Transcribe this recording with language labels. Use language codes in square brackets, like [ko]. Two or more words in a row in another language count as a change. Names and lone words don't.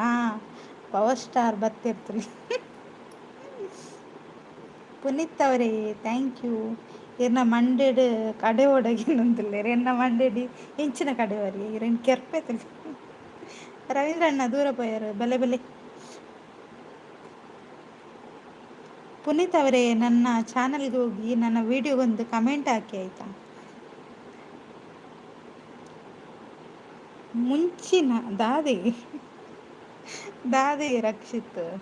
[kn] ಪವರ್ ಸ್ಟಾರ್ ಬತ್ತಿರ್ತೀರಿ. ಪುನೀತ್ ಅವರೇ [en] thank you. [tcy] ಇರ್ನ ಮಂಡೇಡ್ ಕಡೆ ಒಡಗಿನಂತಿಲ್ಲ ಎನ್ನ ಮಂಡೇಡಿ ಇಂಚಿನ ಕಡೆವರಿ ಇರನ್ ಕೆರ್ಪೆತಿಲ್ಲ. ರವೀಂದ್ರಣ್ಣ ದೂರ ಪೋಯರು ಬಲೆ ಬಲೆ. [kn] ಪುನೀತ್ ಅವರೇ ನನ್ನ ಚಾನಲ್ಗೆ ಹೋಗಿ ನನ್ನ ವಿಡಿಯೋಗೊಂದು ಕಮೆಂಟ್ ಹಾಕಿ ಆಯಿತಾ. [tcy] ಮುಂಚಿನ ದಾದೆ ರಕ್ಷಿತ್.